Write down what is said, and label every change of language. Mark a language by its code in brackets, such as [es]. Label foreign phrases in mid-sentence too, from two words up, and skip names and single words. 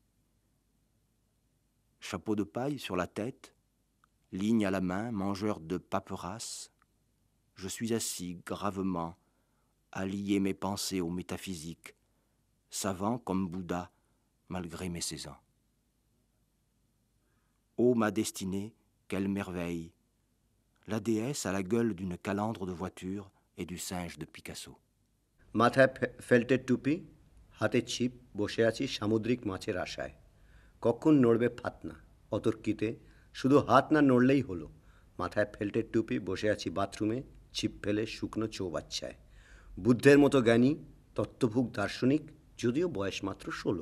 [fr] Chapeau de paille sur la tête, ligne à la main, mangeur de paperasses, je suis assis gravement à lier mes pensées aux métaphysiques, savant comme Bouddha malgré mes 16 ans. Ô ma destinée, quelle merveille! La déesse a la gueule d'une calandre de voiture et du singe de Picasso. [bn] মাথায় ফেল্টের টুপি, হাতে ছিপ, বসে আছি সামুদ্রিক মাছের আশায়। কখন নড়বে ফাতনা? অতর্কিতে শুধু হাত না নড়লেই হলো। মাথায় ফেল্টের টুপি, বসে আছি বাথরুমে, ছিপ ফেলে শুকনো চৌবাচ্চায়। বুদ্ধের মতো জ্ঞানী, তত্ত্বভুক দার্শনিক, যদিও বয়স মাত্র 16।